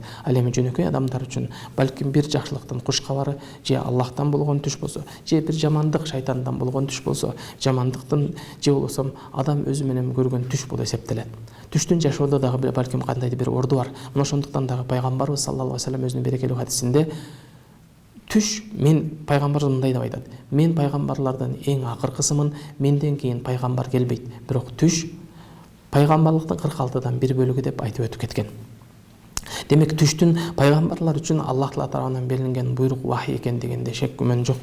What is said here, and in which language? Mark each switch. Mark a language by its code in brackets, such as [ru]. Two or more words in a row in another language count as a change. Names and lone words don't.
[ky] Ал эми жөнөкөй адамдар үчүн балким бир жакшылыктын куш кабары, же Аллахтан болгон түш болсо, же бир жамандык шайтандан болгон түш болсо, жамандыктын же болсо адам өзү менен көргөн түш болуп эсептелет. Түштүн жашоодо дагы балким кандайдыр бир орду бар. Мына ошондуктан дагы пайгамбарыбыз [ar] صلى الله عليه وسلم [ky] өзүнүн берекелүү хадисинде түш, мен пайгамбар мындай деп айтат: мен пайгамбарлардан эң акыркысымын, менден кийин пайгамбар келбейт, бирок түш пайгамбарлыктын 46-дан 1 бөлүгү деп айтып өтүп кеткен. Демек түштүн пайгамбарлар үчүн Аллах Таала тарабынан берилген буйрук вахий экендигинде шек күмөн жок.